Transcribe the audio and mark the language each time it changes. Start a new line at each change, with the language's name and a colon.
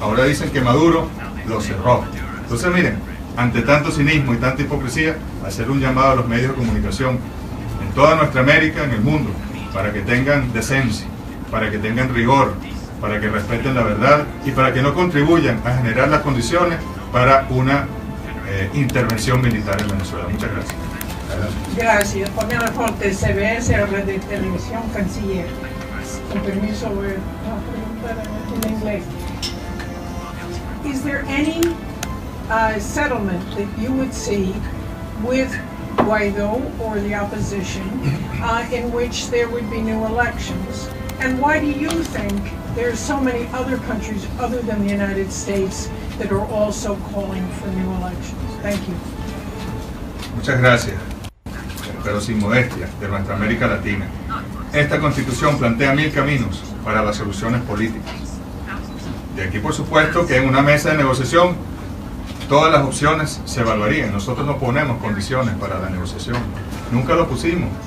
Spanish: Ahora dicen que Maduro lo cerró. Entonces miren, ante tanto cinismo y tanta hipocresía, hacer un llamado a los medios de comunicación en toda nuestra América, en el mundo, para que tengan decencia, para que tengan rigor, para que respeten la verdad y para que no contribuyan a generar las condiciones para una intervención militar en Venezuela. Muchas gracias. Gracias. Poniendo fuerte CBS, Red de Televisión, canciller. Con permiso, en inglés.
English: Is there any settlement that you would see with Guaido or the opposition in which there would be new elections? And why do you think there's so many other countries other than the United States that are also calling for new elections. Thank you.
Spanish: Muchas gracias, pero sin modestia, de nuestra América Latina. Esta Constitución plantea 1000 caminos para las soluciones políticas. De aquí, por supuesto, que en una mesa de negociación todas las opciones se evaluarían. Nosotros no ponemos condiciones para la negociación. Nunca lo pusimos.